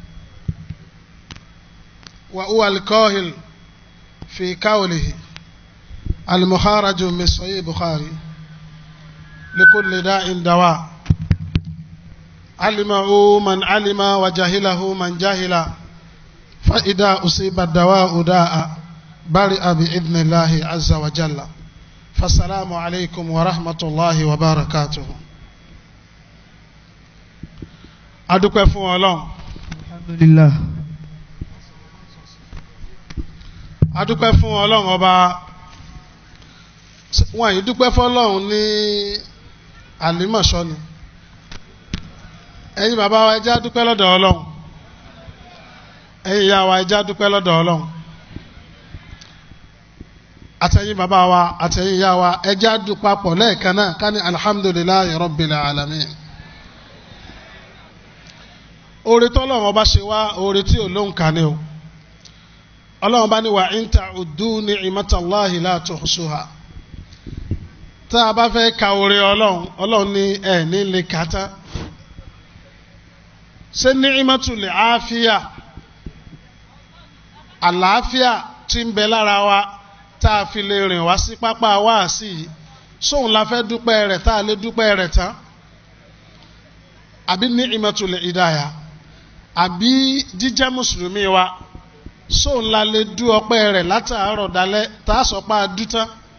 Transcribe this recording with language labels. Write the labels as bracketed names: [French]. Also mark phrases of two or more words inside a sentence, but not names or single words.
[Arabic] وهو القائل في قوله المخرج من صحيح البخاري لكل داء دواء علمه من علم وجهله من جهل فإذا أصيب الدواء داء برئ بإذن الله عز وجل فالسلام عليكم ورحمة الله وبركاته. [Yoruba] adúpẹ́ fún Ọlọ́run alhamdulillah adúpẹ́ fún Ọlọ́run ọba wọn yìí dúpẹ́ fọ́lọ́run ní àlímọ̀ṣọ́ ni ẹ̀yin bàbá wa ẹ jẹ́ á dúpẹ́ lọ́dọ̀ Ọlọ́run ẹ̀yin ìyá wa ẹ jẹ́ á dúpẹ́ lọ́dọ̀ Ọlọ́run àtẹ̀yin bàbá wa àtẹ̀yin ìyá wa ẹ jẹ́ á dúpẹ́ pọ̀ lẹ́ẹ̀kan náà ká ní [Arabic] الحمد لله رب العالمين. [Yoruba] oore tọ́lọ́run ọba ṣe wá oore tí ò lóǹkà ni o Ọlọ́run bá ní wa [Arabic] إن تعدوا نعمة الله لا تحصوها [Yoruba] tá a bá fẹ́ ka oore Ọlọ́run ní ẹ̀ ní lè kà tán ṣé ni'matul àáfíà àlàáfíà tí ń bẹ lára wa tá a fi lè rìn wá sí pápá wáàsí yìí sóun la fẹ́ dúpẹ́ rẹ̀ tá a lè dúpẹ́ rẹ̀ tán àbí [Arabic] نعمة الهداية [Yoruba] àbí jíjẹ́ mùsùlùmí wa sóun la lè dú ọpẹ́ rẹ̀ látàárọ̀ dalẹ́ tá a sọ pé a dú tán